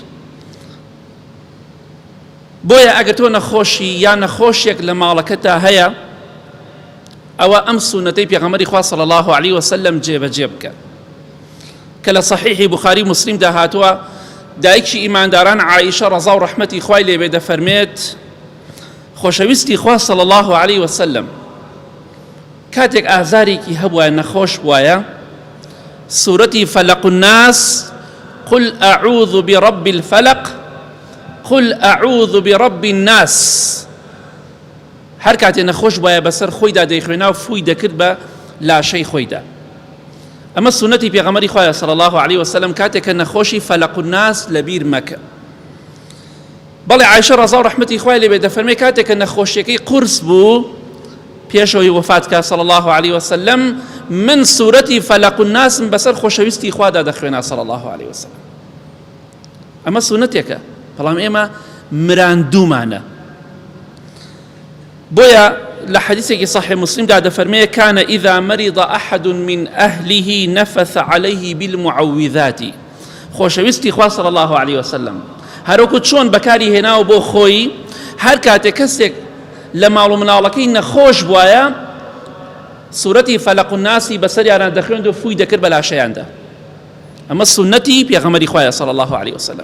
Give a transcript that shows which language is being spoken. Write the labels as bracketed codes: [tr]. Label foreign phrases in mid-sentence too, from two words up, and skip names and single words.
[ckb] بۆیە ئەگەر تۆ نەخۆشی یا نەخۆشیێک لە ماڵەکەتدا هەیە، ئەوە ئەم سونەتەی پێغەمبەری خوا [ar] صلی الله علیه وسلم [ckb] جێبەجێ بکە کە لە صحیحی بوخاری مسلمدا هاتووە. دایکی ئیمانداران عائیشە ڕەزا و ڕەحمەتی خوای لێبێ دەفەرمێت خۆشەویستی خوا [ar] صلی الله علیه وسلم [ckb] کاتێک ئازارێکی هەبووە نەخۆش بووایە، سورەتی فەلەق الناس، [ar] قل أعوذ برب الفلق، قل أعوذ برب الناس، [ckb] هەر کاتێ نەخۆش بووایە بەسەر خۆیدا دەیخوێنا و فووی دەکرد بە لاشەی خۆیدا. ئەمە سونەتی پێغەمبەری خوایە [ar] صلی الله علیه وسلم [ckb] کاتێک کە نەخۆشی فەلەق الناس لەبیر مەکە. بەڵێ عایشە ڕەزا و ڕەحمەتی خوای لێبێ دەفەرمێ کاتێک کە نەخۆشیەکەی قورس بوو پێشەوەی وفات کە [ar] صلی الله علیه وسلم، [ckb] من سورەتی فەلەق الناس بەسەر خۆشەویستی خوادا دەخوێنا [ar] صلی الله علیه وسلم. [ckb] ئەمە سونەتێکە، بەڵام ئێمە مراندوومانە. بۆیە لە حەدیثێکی صحیح مسلمدا دەفەرمێ [ar] كان إذا مرض أحد من أهله نفث عليه بالمعوذات. [ckb] خۆشەویستی خوا [ar] صلی الله علیه وسلم [ckb] هەروەکو چۆن بەکاری هێناوە بۆ خۆی، هەر کاتێک کەسێک لە ماڵ و مناڵەکەی نەخۆش بووایە سورەتی فەلەق الناسی بەسەریانە دەخوێند و فووی دەکرد بە لاشەیاندا. ئەمە سونەتی پێغەمبەری خوایە [ar] صلی الله علیه وسلم.